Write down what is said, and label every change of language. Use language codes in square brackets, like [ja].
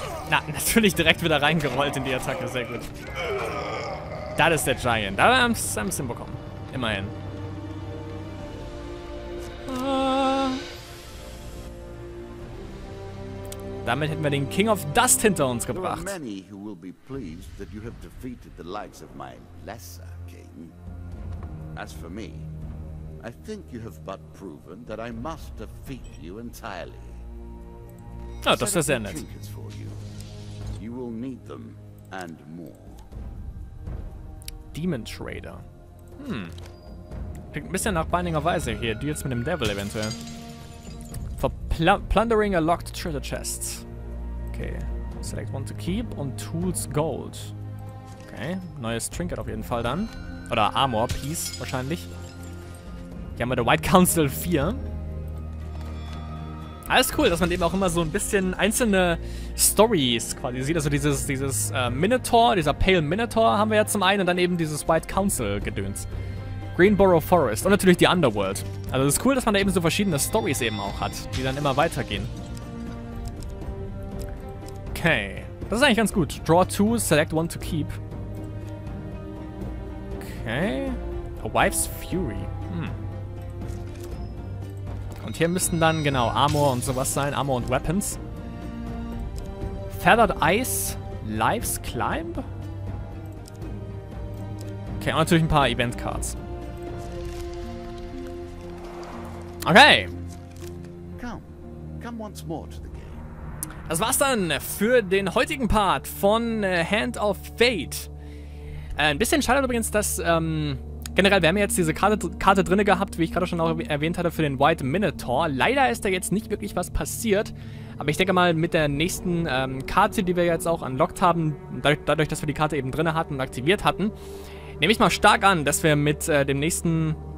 [de] Na, natürlich direkt wieder reingerollt in die Attacke, sehr gut. Das ist der Giant. Da haben wir es ein bisschen bekommen. Immerhin. Damit hätten wir den King of Dust hinter uns gebracht. [en] As for me, I think you have but proven that I must defeat you entirely. [de] Ja, das wäre sehr nett. [en] You will need them and more. Demon Trader. [de] Klingt ein bisschen nach Binding of Isaac hier. Deals mit dem Devil eventuell. [en] For plundering a locked treasure chest. Okay. Select one to keep und Tools Gold. Okay. [de] Neues Trinket auf jeden Fall dann. Oder Armor Piece wahrscheinlich. Hier haben wir der White Council 4. Alles cool, dass man eben auch immer so ein bisschen einzelne Stories quasi sieht. Also dieses Minotaur, dieser Pale Minotaur haben wir ja zum einen und dann eben dieses White Council Gedöns. Greenborough Forest und natürlich die Underworld. Also es ist cool, dass man da eben so verschiedene Stories eben auch hat, die dann immer weitergehen. Okay. Das ist eigentlich ganz gut. [en] Draw 2, select one to keep. Okay. A Wife's Fury. [de] Und hier müssten dann, genau, Armor und sowas sein. Armor und Weapons. Feathered Ice. [en] Life's Climb. [de] Okay, und natürlich ein paar Event-Cards. Okay. [en] Come once more to the game. [de] Das war's dann für den heutigen Part von Hand of Fate. Ein bisschen schade übrigens, dass, generell, wir haben ja jetzt diese Karte drin gehabt, wie ich gerade schon auch erwähnt hatte, für den White Minotaur. Leider ist da jetzt nicht wirklich was passiert. Aber ich denke mal, mit der nächsten Karte, die wir jetzt auch unlocked haben, dadurch, dass wir die Karte eben drin hatten und aktiviert hatten, nehme ich mal stark an, dass wir mit dem nächsten...